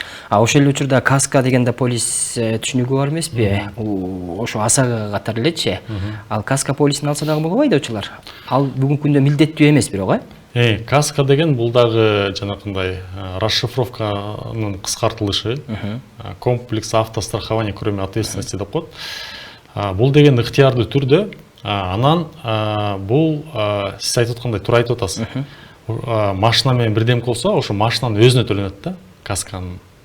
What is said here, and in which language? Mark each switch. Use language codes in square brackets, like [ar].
[ky] Ошол эле учурда каска дегенде полис түшүнүгү бар эмеспи? Ошо Асага катары элечи. Ал каска полисин алса дагы болобу айдоочулар? Ал бүгүнкү күндө милдеттүү эмес бирок, Каска деген бул дагы жанакындай расшифровканын кыскартылышы. [ru] Комплекс автострахования кроме ответственности [ky] деп коет. Бул деген ыктыярдуу түрдө, анан бул сиз айтып аткандай туура айтып атасыз. Машина менен бирдем болсо, ошо машинанын өзүнө төлөнөт да, касканын.